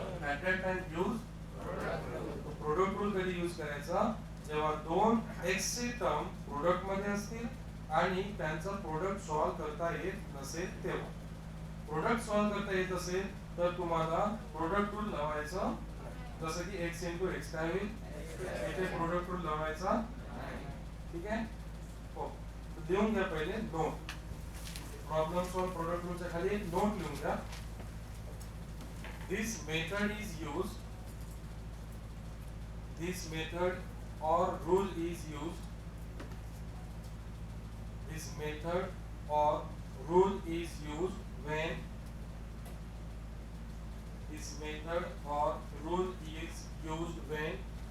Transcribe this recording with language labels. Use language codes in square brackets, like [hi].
[en] At that time use product rule. [mr] कधी use करायचा? जेव्हा दोन x चे टर्म प्रोडक्ट मध्ये असतील आणि त्यांचा प्रोडक्ट सॉल्व करता येत नसेल तेव्हा. प्रोडक्ट सॉल्व करता येत असेल तर तुम्हाला प्रोडक्ट रूल लावायचं. जसं की x into x काय होईल? इथे प्रोडक्ट रूल लावायचा. ठीक आहे, हो. लिहून घ्या पहिले नोट. प्रॉब्लेम सॉल्व प्रोडक्ट रूलच्या खाली एक नोट लिहून घ्या. [en] this method is used, this method or rule is used, this method or rule is used when, this method or rule is used when